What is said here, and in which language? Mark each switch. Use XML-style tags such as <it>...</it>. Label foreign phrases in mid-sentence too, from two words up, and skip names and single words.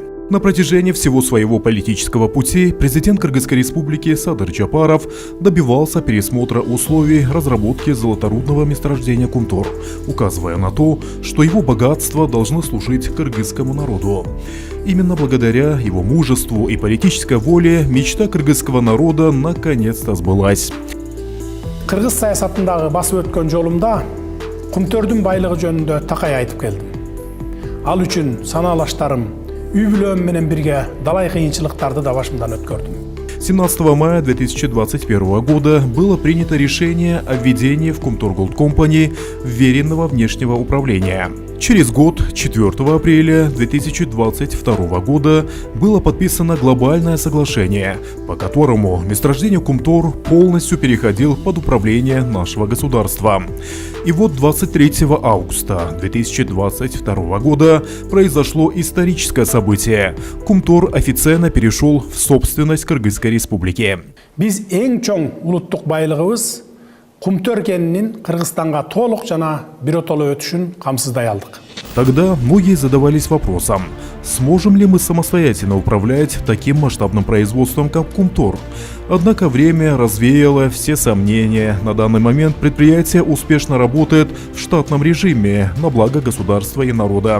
<ru>На протяжении всего своего политического пути президент Кыргызской республики Садыр Жапаров добивался пересмотра условий разработки золоторудного месторождения Kumtor, указывая на то, что его богатство должно служить кыргызскому народу. Именно благодаря его мужеству и политической воле мечта кыргызского народа наконец-то сбылась.</ru> <ky>Кыргыз саясатындагы басып өткөн жолумда Kumtörдүн байлыгы жөнүндө такай айтып келдим. Ал үчүн санаалаштарым үй бүлөм менен бирге далай кыйынчылыктарды да башымдан өткөрдүм.</ky> <ru>17 мая 2021 года было принято решение о введении в Kumtor Gold Company вверенного внешнего управления. Через год, 4 апреля 2022 года, было подписано глобальное соглашение, по которому месторождение Kumtor полностью переходил под управление нашего государства. И вот 23 августа 2022 года произошло историческое событие. Kumtor официально перешел в собственность Кыргызской республики.</ru> <ky>Биз эң чоң улуттук байлыгыбыз Kumtör кенинин Кыргызстанга толук жана биротоло өтүшүн камсыздай алдык.</ky> <ru>Тогда многие задавались вопросом, сможем ли мы самостоятельно управлять таким масштабным производством, как Kumtor. Однако время развеяло все сомнения. На данный момент предприятие успешно работает в штатном режиме на благо государства и народа.</ru>